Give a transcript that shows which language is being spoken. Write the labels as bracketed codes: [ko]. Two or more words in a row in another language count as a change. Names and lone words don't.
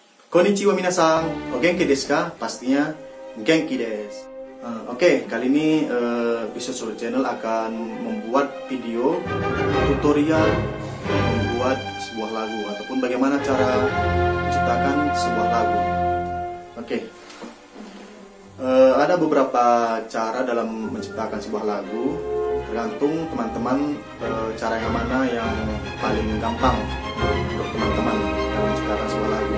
[ja] こんにちは皆さん、お元気ですか？Pastinya元気です. [id] Oke, kali ini Bisa Solo Channel akan membuat video tutorial membuat sebuah lagu ataupun bagaimana cara menciptakan sebuah lagu. Oke, ada beberapa cara dalam menciptakan sebuah lagu, tergantung teman-teman cara yang mana yang paling gampang untuk teman-teman dalam menciptakan sebuah lagu.